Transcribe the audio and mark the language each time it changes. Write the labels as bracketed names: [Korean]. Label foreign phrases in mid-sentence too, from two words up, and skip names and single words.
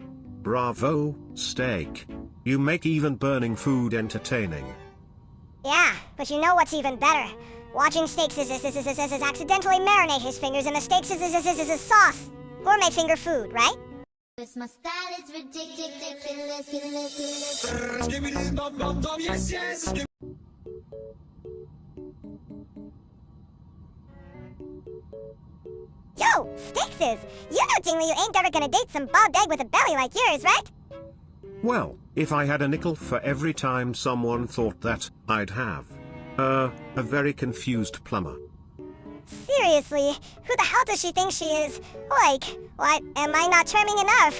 [English] Bravo, steak. You make even burning food entertaining. Yeah, but you know what's even better? Watching steaks is accidentally marinate his fingers in the steaks is sauce. Gourmet finger food, right? Cause my style is ridiculous. Skibbity dum dum dum, yes, yes. Yo, Steakses! You know, Jingly, you ain't ever gonna date some bald egg with a belly like yours, right? Well, if I had a nickel for every time someone thought that, I'd have. A very confused plumber. Seriously, who the hell does she think she is? Like, what, am I not charming enough?